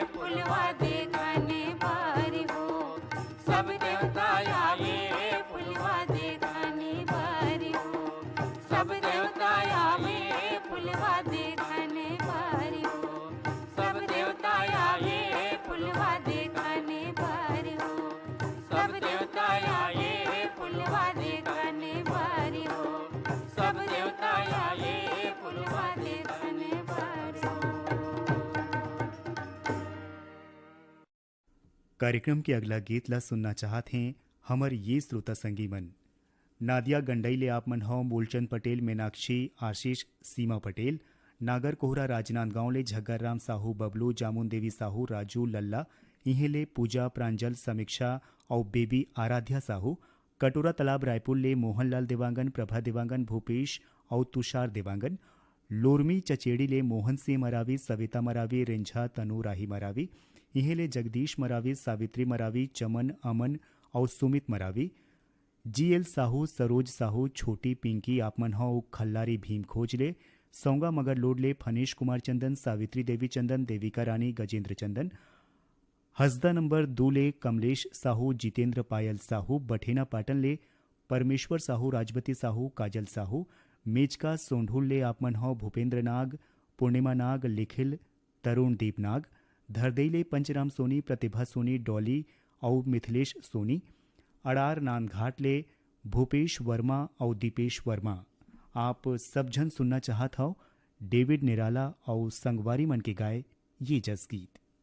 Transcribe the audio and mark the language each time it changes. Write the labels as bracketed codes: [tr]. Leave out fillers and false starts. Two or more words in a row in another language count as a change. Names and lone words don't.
[hne] फुलवा देखने बार हो सब देवता आए फुलवा देखने बार हो सब देवता आए फुलवा देखने बार हो सब देवता आए फुलवा देखने बार हो सब देवता आए फुलवा देखने बार हो सब देवता आए फुलवा देखने बार हो। कार्यक्रम के अगला गीत ला सुनना चाहत हैं हमर ये श्रोता संगीमन नादिया गंडई ले आप मन हो मूलचंद पटेल मीनाक्षी आशीष सीमा पटेल नागर कोहरा राजनांदगांव ले झग्गर राम साहू बबलू जामुन देवी साहू राजू लल्ला इहे ले पूजा प्रांजल समीक्षा और बेबी आराध्या साहू कटोरा तालाब रायपुर ले मोहनलाल देवांगन प्रभा देवांगन भूपेश और तुषार देवांगन लोरमी चचेड़ी ले मोहन सिंह मरावी सविता मरावी रिंझा तनु राही मरावी इहे ले जगदीश मरावी सावित्री मरावी चमन अमन और सुमित मरावी जीएल साहू सरोज साहू छोटी पिंकी आपमन हो खल्लारी भीम खोज ले सौंगा मगर लोड ले फनेश कुमार चंदन सावित्री देवी चंदन देविका रानी गजेंद्र चंदन हसदा नंबर 2 ले कमलेश साहू जितेंद्र पायल साहू बठेना पाटन ले परमेश्वर साहू राजवती साहू काजल साहू मेचका सोंढुल ले आपमन हो भूपेंद्र नाग पूर्णिमा नाग लिखिल तरुण दीप नाग धरदई ले पंचराम सोनी प्रतिभा सोनी डॉली और मिथिलेश सोनी अड़ार नानघाट ले भूपेश वर्मा और दीपेश वर्मा आप सब जन सुनना चाहत हो डेविड निराला और संगवारी मन के गाए ये जस गीत।